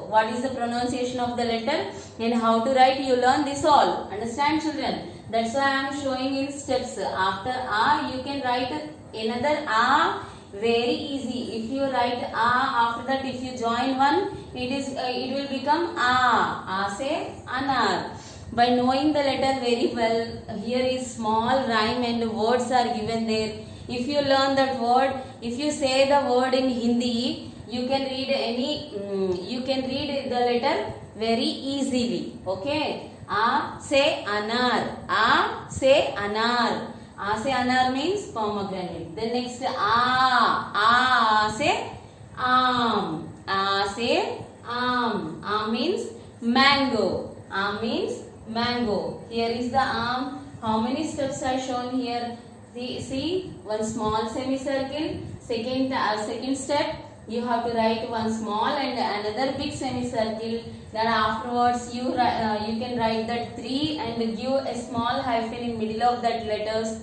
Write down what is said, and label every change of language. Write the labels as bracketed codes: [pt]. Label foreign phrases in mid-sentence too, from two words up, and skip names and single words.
[en] What is the pronunciation of the letter and how to write, you learn this all. Understand, children? That's why I am showing in steps. After a, you can write another a. Very easy. If you write a, after that if you join one, it will become [hi] अ से अनार. [en] By knowing the letter very well, here is small rhyme and words are given there. If you learn that word, if you say the word in Hindi, you can read the letter very easily. [hi] Okay, अ से अनार, अ से अनार. अ से अनार [en] means pomegranate. Then next, [hi] अ से आम, अ से आम. [en] Aam means mango. Aam means mango. Here is the aam. How many steps are shown here? See, one small semicircle. Second step, you have to write one small and another big semicircle. Then afterwards, you can write that 3 and give a small hyphen in middle of that letters.